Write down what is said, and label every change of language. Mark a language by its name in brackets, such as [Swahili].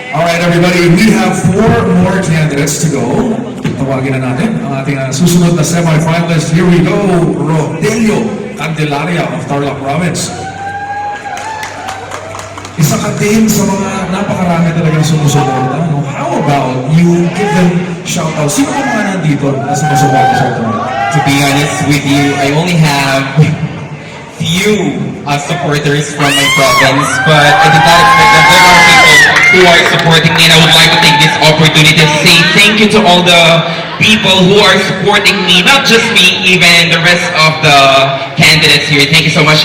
[English] All right, everybody, we have 4 more candidates to go. [Filipino] Tawagin na natin ang ating susunod na semi-finalist. Here we go, Rodelio Candelaria of Tarlac Province. Isa ka din sa mga napakarami talagang sumusuporta. No? [English] How about you give them shout-out? [Filipino] Sino ka mga nandito na sumusuporta sa ito? [English] To be honest with you, I only have few supporters from my province, but I did not expect that there are people who are supporting me, and I would like to take this opportunity to say thank you to all the people who are supporting me, not just me, even the rest of the candidates here. Thank you so much.